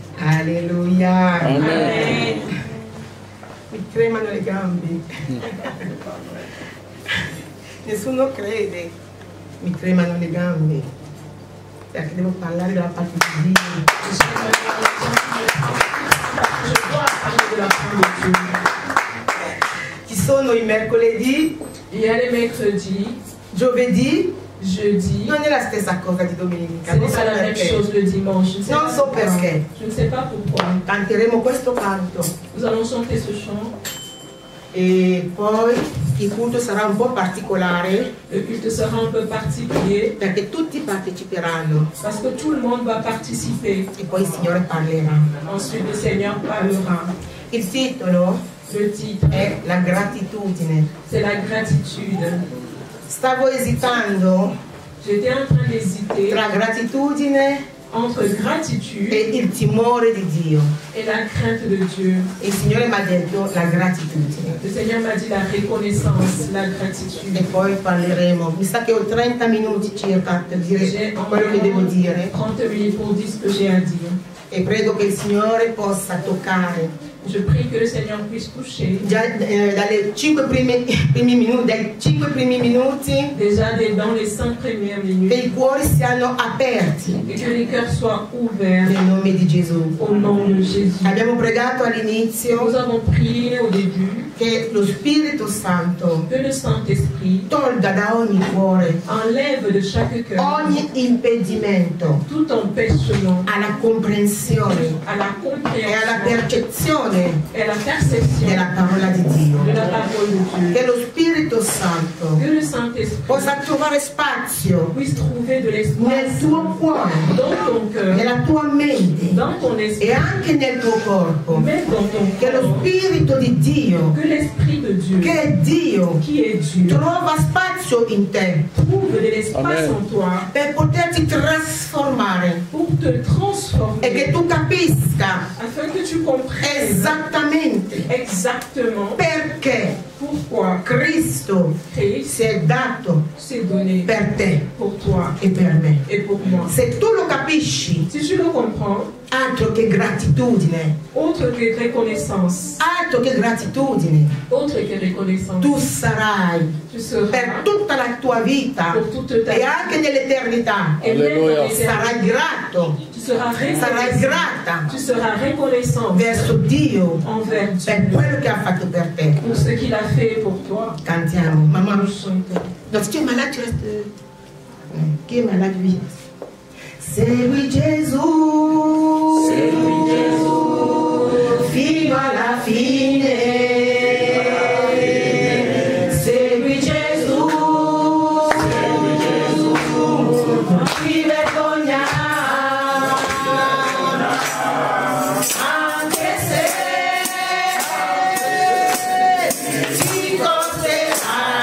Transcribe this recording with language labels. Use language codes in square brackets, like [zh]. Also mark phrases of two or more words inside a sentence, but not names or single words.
[it] Alleluia. Amen. Mi tremano le gambe. Nessuno crede. Mi tremano le gambe. Perché devo parlare della parte di Dio. [fr] Je dois parler de la part de Dieu. [it] Ci sono i mercoledì. [fr] Il y a les mercredis, [it] Giovedì. [fr] jeudi. [it] Non è la stessa cosa di domenica. [fr] Ce [it] Non [fr] n'est [it] so [fr] pas la même [it] perché. [fr] chose le dimanche. Je ne sais [it] Non [fr] pas [it] so [fr] pourquoi. [it] perché. [fr] Je ne sais pas pourquoi. [it] Canteremo questo canto. [fr] Nous allons chanter ce chant. [it] E poi il culto sarà un po' particolare [fr] Le culte sera un peu particulier [it] perché tutti parteciperanno [fr] parce que tout le monde va participer. [it] e poi il Signore parlerà. [fr] Ensuite, le Seigneur parlera. [it] Il titolo [fr] Le titre, [it] è La gratitudine. [fr] c'est la gratitude. [it] Stavo esitando [fr] J'étais en train d'hésiter [it] tra gratitudine [fr] entre gratitude [it] e il timore di Dio. [fr] et la crainte de Dieu. [it] E il Signore mi ha detto la gratitudine. [fr] Le Seigneur m'a dit la reconnaissance, la gratitude. [it] E poi parleremo. Mi sa che ho 30 minuti circa per dire [fr] J'ai [it] quello che devo dire. [fr] 30 minutes pour dire ce que j'ai à dire. [it] E prego che il Signore possa toccare [fr] Je prie que le Seigneur puisse toucher [it] già dai 5 primi minuti [fr] déjà dans les 5 premières [it] che [fr] minutes [it] i cuori siano aperti [fr] et que les cœurs soient ouverts [it] nel nome di Gesù. [fr] au nom de Jésus. [it] Abbiamo pregato [fr] Nous [it] all'inizio [fr] avons prié au début [it] che lo Spirito Santo [fr] que le Saint-Esprit [it] tolga da ogni cuore [fr] enlève de chaque cœur [it] ogni impedimento [fr] tout empêchement [it] alla comprensione [fr] à la [it] e alla [fr] compréhension [it] percezione [fr] et à la perception [it] della parola di Dio. [fr] de la parole de Dieu. [it] Che lo Spirito Santo [fr] Que le Saint-Esprit [it] possa trovare spazio [fr] puisse trouver de [it] nel [fr] l'espace [it] tuo cuore, [fr] dans ton cœur, [it] nella tua mente [fr] dans ton [it] e [fr] esprit, [it] anche nel tuo corpo. [fr] même dans ton [it] Che lo [fr] corps. [it] Spirito di Dio, [fr] Que l'Esprit de Dieu, [it] che è Dio, [fr] qui est Dieu, [it] trova spazio in te [fr] trouve de l'espace [it] Amen. [fr] en toi [it] per poterti trasformare [fr] pour te transformer [it] e che tu capisca [fr] afin que tu comprennes [it] esattamente [fr] exactement [it] perché [fr] pourquoi [it] Cristo [fr] Christ [it] si è dato [fr] s'est donné [it] per te [fr] pour toi [it] e per me. [fr] et pour moi. [it] Se tu lo capisci, [fr] Si tu le comprends, [it] altro che gratitudine, [fr] autre que reconnaissance, [it] altro che gratitudine, [fr] autre que reconnaissance, [it] tu sarai [fr] tu seras [it] per tutta la tua vita [fr] pour toute ta [it] e [fr] vie [it] anche nell'eternità. [fr] et même Alléluia. dans l'éternité. [it] Sarai grato, [fr] Tu seras [it] sarai [fr] reconnaissant. [it] grata [fr] Tu seras reconnaissant [it] verso Dio [fr] envers [it] per [fr] Dieu [it] quello che ha fatto per te. [fr] pour ce qu'il a fait pour toi. [it] Cantiamo, mamma. [fr] Nous chantons. Donc, si tu es malade, tu restes. [it] Chi è malade, lui? Segui Gesù, fino alla fine. Segui Gesù, non ti vergognare, anche se ti costerà.